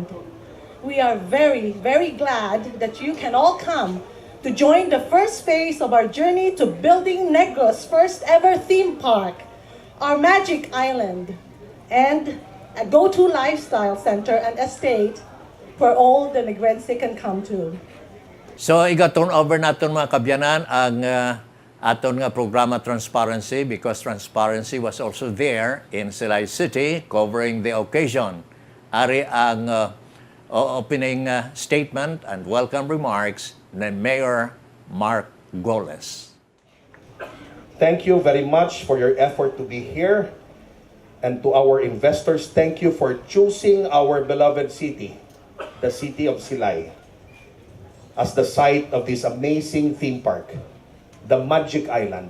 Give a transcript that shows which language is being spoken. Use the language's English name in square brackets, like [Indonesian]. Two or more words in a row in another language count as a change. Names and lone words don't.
[English] We are very, very glad that you can all come to join the first phase of our journey to building Negros' first ever theme park, our Magic Island, and a go-to lifestyle center and estate where all the Negrense can come to. [Hiligaynon] So, iga-turn over natin mga kabyanan ang aton nga programa Transparency, [English] because Transparency was also there in Silay City covering the occasion. [Hiligaynon] Ari ang opening statement and welcome remarks ni Mayor Mark Goles. [English] Thank you very much for your effort to be here. And to our investors, thank you for choosing our beloved city, the city of Silay, as the site of this amazing theme park, the Magic Island.